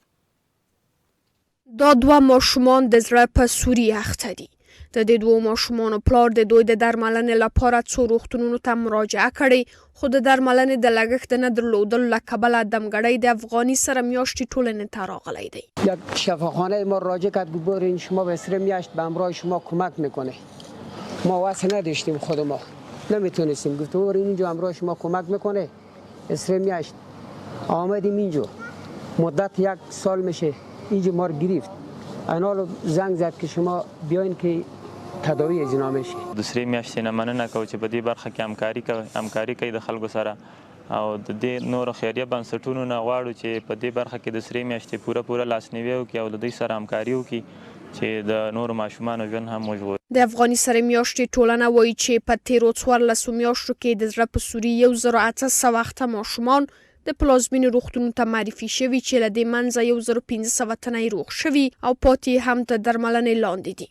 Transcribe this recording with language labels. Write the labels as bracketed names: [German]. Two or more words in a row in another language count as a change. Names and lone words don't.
[Pashto] دا 2 ماشومان د زړه په سوري اخته دي. د دې 2 ماشومانو پلار د دوی د درملنې لپاره 2 روغتونونو ته مراجعه کړې، خو د درملنې د لګښت نه درلودلو له کبله دمګړی د افغاني سره میاشتې ټولنې ته راغلی دی. [Persian] یک شفاخانه ما راجع کرد ببرین شما به سر میاشت به همراه شما کمک میکنه. ما واسه نداشتیم، خود ما نمیتونستیم، گفت ببرین اینجا همراه شما کمک میکنه. سر میاشت آمدیم اینجا، مدت 1 سال میشه اینجا ما رو گرفت. اینالو زنگ زد که شما بیاین که تداوی اجرا میشه. [Pashto] د سری میاشتې نه مننه کوو چې په دې برخه کې همکاري کوي د خلکو سره او د دې نورو خیریه بنسټونو نه غواړو چې په دې برخه کې د سری میاشتې پوره لاسنیوي وکړي او د دوی سره همکاري وکړي چې د نورو ماشومانو ژوند هم وژغوري. د افغاني سره میاشتې ټولنه وایي چې په تیرو 14 میاشتو کې د زړه په سوري 1800 ماشومان د پلازمینې روغتونونو ته معرفي شوي چې له دې منځه 1500 تنه روغ شوي او پاتې هم د درملنې لاندې دي.